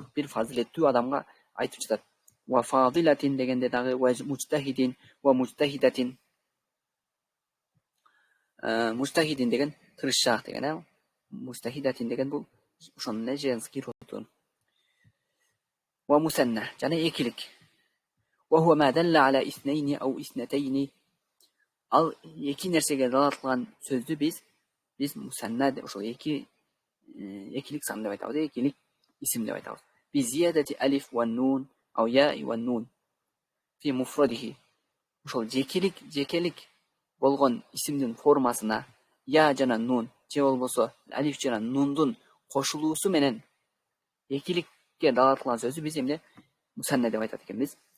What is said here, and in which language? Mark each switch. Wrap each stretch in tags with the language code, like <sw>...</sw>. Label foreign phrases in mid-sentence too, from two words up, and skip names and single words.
<ky>Бир фазилеттүү адамга айтып жатат.</ky> <ar>وفاضلتين</ar> <ky>дегенде дагы</ky> <ar>ومجتهدين ومجتهدتين.</ar> <ky>Мужтахидин деген тырышчаак деген, мужтахидатин деген бул ошонун</ky> <ru>женский роду.</ru> <ar>والمثنى</ar> <ky>жана экилик.</ky> <ar>وهو ما دل على اثنين أو اثنتين.</ar> <ky>Ал эки нерсеге далат кылган сөздү биз мусанна деп ошол экилик сан деп айтабыз, экилик исим деп айтабыз.</ky> <ar>بزيادة ألف ونون أو ياء ونون في مفرده.</ar> <ky>Ошол жекелик болгон исимдин формасына я жана нун же болбосо алиф жана нундун кошулуусу менен экиликке далат кылган сөздү биз эмне мусанна деп айтат экенбиз.</ky>